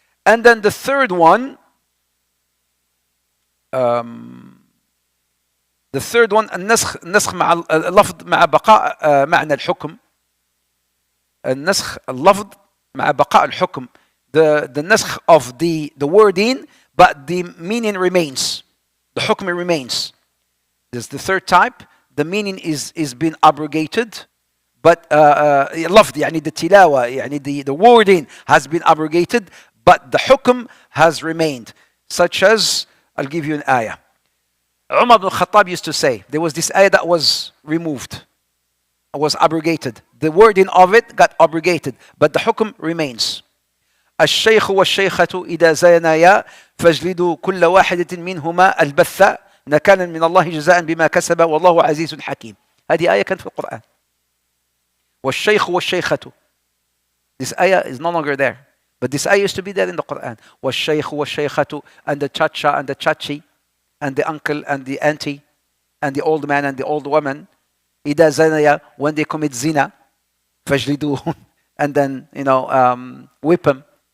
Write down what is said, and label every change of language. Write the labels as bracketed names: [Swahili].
[Arabic] And then the third one, النسخ مع اللفظ مع بقاء معنى الحكم. النسخ اللفظ مع بقاء الحكم. [English] The نسخ of the wording, but the meaning remains. The hukm remains. This is the third type. The meaning is being abrogated, but لفظ يعني the tilawa, يعني the wording has been abrogated, but the hukm has remained. Such as, I'll give you an ayah. Umar ibn Khattab used to say, there was this ayah that was removed, was abrogated. The wording of it got abrogated, but the hukm remains. [Arabic] الشيخ والشيخة إذا زانيا فاجلدوا كل واحدة منهما البث نكالا من الله جزاء بما كسب والله عزيز حكيم. هذه آية كانت في القرآن. والشيخ والشيخة. [English] This ayah is no longer there, but this ayah used to be there in the Quran. [Arabic] والشيخ والشيخة, [English] and the chacha and the chachi, and the uncle and the auntie, and the old man and the old woman. [Arabic] إذا زانيا, [English] when they commit zina, [Arabic] فاجلدوهن, [English] and then whip them.